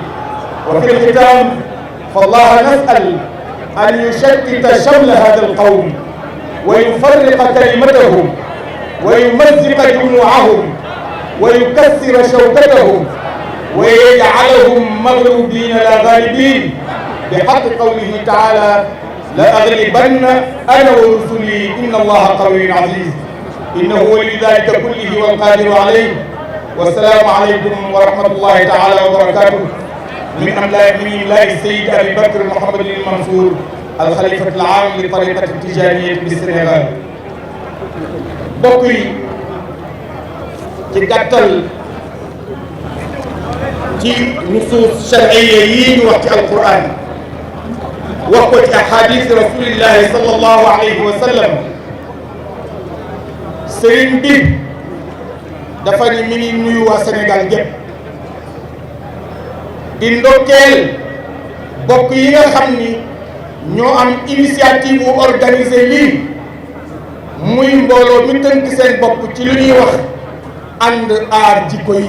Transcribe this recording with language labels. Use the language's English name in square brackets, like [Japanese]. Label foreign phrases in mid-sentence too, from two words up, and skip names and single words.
[Arabic] وفي الختام فالله نسأل أن يشتت شمل هذا القوم ويفرق كلمتهم ويمزق جموعهم ويكسر شوكتهم ويجعلهم مغلوبين لا غالبين بحق قوله تعالى: لأغلبن أنا ورسلي إن الله قوي عزيز. إنه ولي ذلك كله والقادر عليه. والسلام عليكم ورحمة الله تعالى وبركاته. من إملاء السيد أبي بكر محمد المنصور الخليفة العام للطريقة التجارية بالسنغال. [Wolof] bokk yi ci gàttal ci [Arabic] نصوص شرعية [Wolof] yi ñu wax ci alquran wax ko ci [Arabic] أحاديث رسول الله صلى الله عليه وسلم. [Wolof] sëriñ bi dafa ni mi ngi nuyu waa Sénégal gépp di ndokkeel bokk yi nga xam ni ñoo am initiative bu organiser lii muy mbooloo mi tënk seen bopp ci lu ñuy wax ànd aar jikko yi.